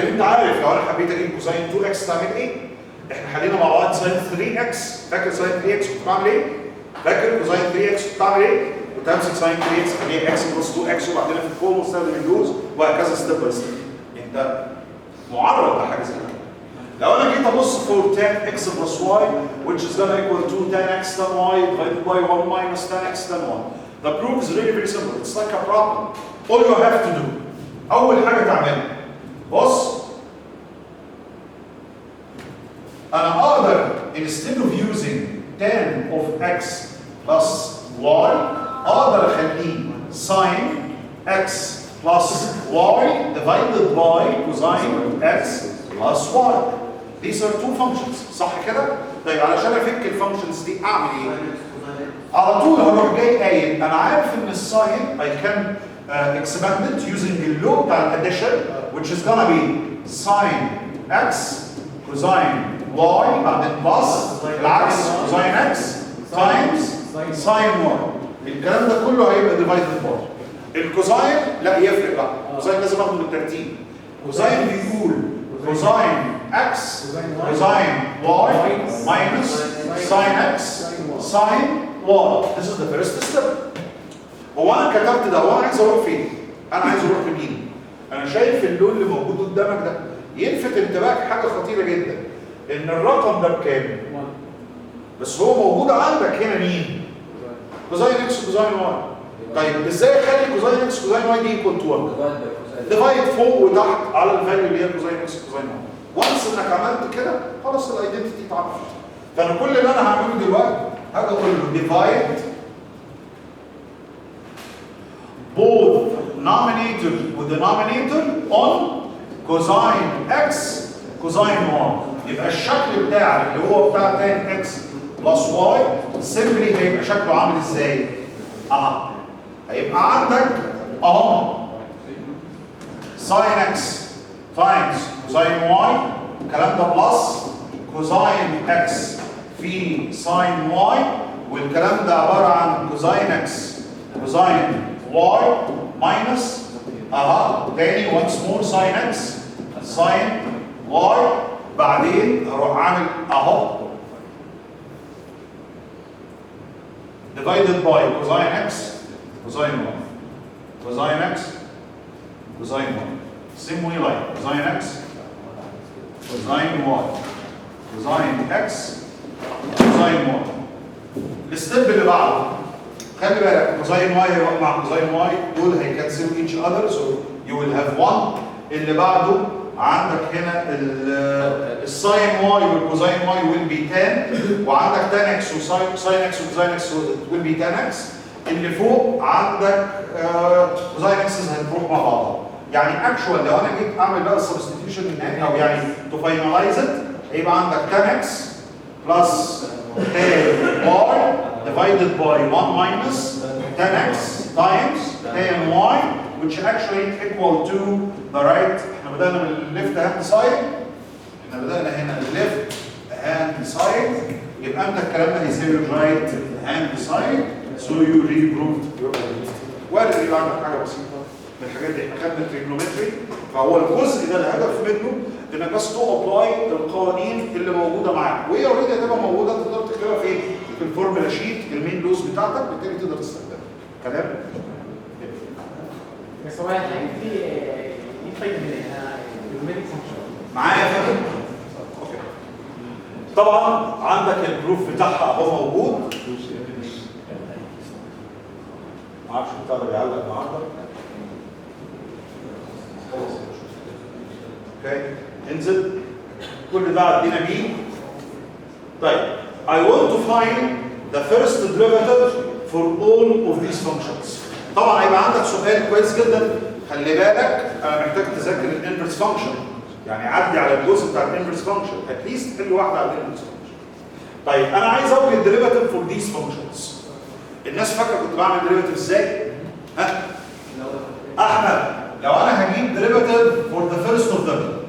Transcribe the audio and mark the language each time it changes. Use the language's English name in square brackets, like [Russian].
[Arabic] لكن انت عارف لو انا حبيت اجيب كوزين 2 اكس تعمل ايه؟ احنا حلينا مع بعض ساين 3 اكس، فاكر ساين 3 اكس كنت بعمل ايه؟ فاكر كوزين 3 اكس كنت بعمل ايه؟ كنت همسك ساين 3 اكس اخليها اكس بلس 2 اكس وبعدين في الفورم واستخدم اللوز وهكذا ستيب باي ستيب. انت معرض لحاجه زي كده. لو انا جيت ابص [English] for tan x plus y which is gonna equal to tan x tan y divided by 1 minus tan x tan y. The proof is really very simple. It's like a problem. All you have to do [Arabic] اول حاجه تعملها بص انا اقدر [English] instead of using tan of x plus y [Arabic] اقدر اخليه [English] sin x plus y divided by cosine x plus y. These are two functions [Arabic] صح كده؟ طيب علشان افك الفانكشنز دي اعمل ايه؟ على طول هروح جاي قايل انا عارف ان الساين [English] I can expand it using the law [Arabic] بتاع الاديشن [English] which is gonna be sin x cosine y [Arabic] بعدين بلس العكس cosine x times sin y. الكلام ده كله هيبقى divided by الكوزاين لا يفرق بقى، الكوزاين لازم اخده بالترتيب. كوزاين بيقول كوزاين x cosine y minus sin x sin y. [English] This is the first step. [Arabic] هو انا كتبت ده هو انا عايز اروح فين؟ انا عايز اروح لمين؟ انا شايف اللون اللي موجود قدامك ده يلفت انتباهك حاجه خطيره جدا ان الرقم ده بكام؟ بس هو موجود عندك هنا مين؟ كوزين اكس كوزين واي. طيب ازاي اخلي كوزين اكس كوزين واي دي ايكوال تو 1؟ ديفايد فوق وتحت على الفاليو اللي هي كوزين اكس كوزين واي. وانس انك عملت كده خلاص الايدنتيتي اتعرفت. فانا كل اللي انا هعمله دلوقتي هاجي اقول له ديفايد both numerator ودenominator on cosine x cosine y. يبقى الشكل بتاع اللي هو بتاع tan x plus y simply هيبقى شكله عامل ازاي؟ هيبقى عندك اهو sin x times cosine y الكلام ده بلس cosine x في sin y والكلام ده عباره عن cosine x cosine y minus تاني once more sin x sin y بعدين اروح عامل اهو [English] divided by cosine x cosine y cosine x cosine y same way like cosine x cosine y cosine x cosine y. [Arabic] الستيب اللي بعده خلي بالك كوزين واي هيروح مع كوزين واي دول هيكنسلوا [English] each other so you will have 1. [Arabic] اللي بعده عندك هنا الساين واي والكوزين واي will be 10 وعندك tan x وساين x وكوزين x will be tan x. اللي فوق عندك كوزين x هتروح مع بعض. يعني اكشوال لو انا جيت اعمل بقى السبستيتيوشن النهائي او يعني تو فاينلايز ات هيبقى عندك tan x plus tan y divided by 1 minus tan x times tan y [English] which actually equal to the right. [Arabic] احنا بدأنا من left hand side. احنا بدأنا هنا left hand side يبقى انت الكلام ده هيساوي right hand side [English] so you really proved your identity. [Arabic] وارد يبقى عندك حاجة بسيطة من الحاجات دي. احنا خدنا التريجونومتري فهو الجزء ده الهدف منه انك بس تو ابلاي القوانين اللي موجودة معاك وهي اوريدي هتبقى موجودة تقدر تكتبها فين؟ في الفورمولا شيت المين لوز بتاعتك بالتالي تقدر تستخدمها. كلام؟ بس هو الحاجات دي ايه فايده منها؟ الجيومتريك فانكشن معايا يا فندم؟ اوكي. طبعا عندك البروف بتاعها اهو موجود. ما اعرفش بتاع ده بيعلق النهارده. اوكي انزل كل ده عدينا بيه. [English] طيب I want to find the first derivative for all of these functions. [Arabic] طبعا هيبقى عندك سؤال كويس جدا، خلي بالك انا محتاج تذاكر الانفرس فانكشن، يعني عدي على الجزء بتاع الانفرس فانكشن، اتليست حل واحده على الانفرس فانكشن. طيب انا عايز اوجد ديريفاتيف فور ذيس فانكشنز. الناس فاكره كنت بعمل ديريفاتيف ازاي؟ ها؟ احمد لو انا هجيب ديريفاتيف فور ذا فيرست اوف ذم